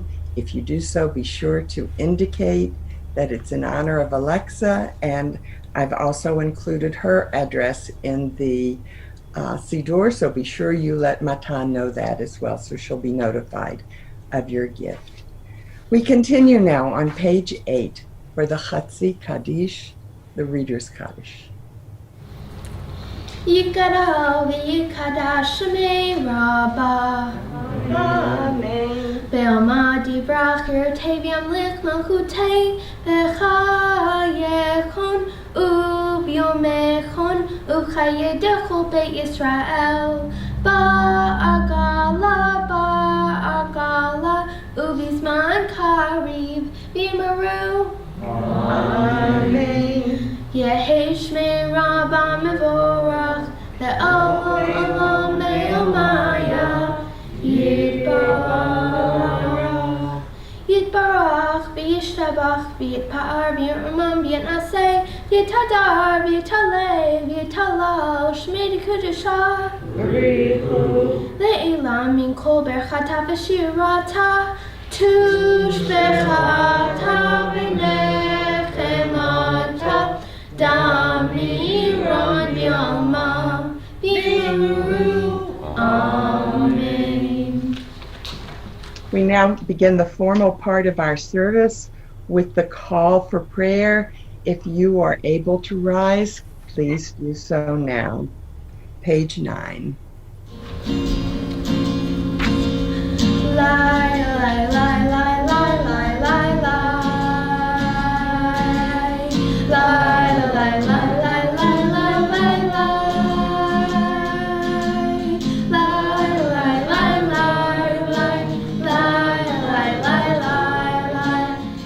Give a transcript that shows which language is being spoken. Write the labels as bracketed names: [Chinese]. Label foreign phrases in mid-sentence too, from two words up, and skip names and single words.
[English] If you do so, be sure to indicate that it's in honor of Alexa, and I've also included her address in the Siddur, so be sure you let Matan know that as well, so she'll be notified of your gift. We continue now on page 8 for the Chatzi Kaddish, the Reader's Kaddish. [Aramaic] יתגדל ויתקדש שמה רבא. אמן. בעלמא די ברא כרעותה וימליך מלכותה בחייכון וביומיכון ובחיי דכל בית ישראל בעגלא ובזמן קריב ואמרו. אמן. יהא שמה רבא מברך לעלם עלם עלמיא יתברך יתברך וישתבח ויתפאר ויתרומם ויתנשא ויתהדר ויתעלה ויתהלל שמה דקודשא לעילא מן כל ברכתא ושירתא תשבחתא ונחמתא דאמירן בעלמא ואמרו. אמן. [English] We now begin the formal part of our service with the call for prayer. If you are able to rise, please do so now. Page 9. Lie, lie, lie, lie, lie, lie, lie, lie. Lie, lie, lie, lie, lie, lie, lie, lie. Lie, lie, lie, lie, lie, lie, lie, lie, lie, lie.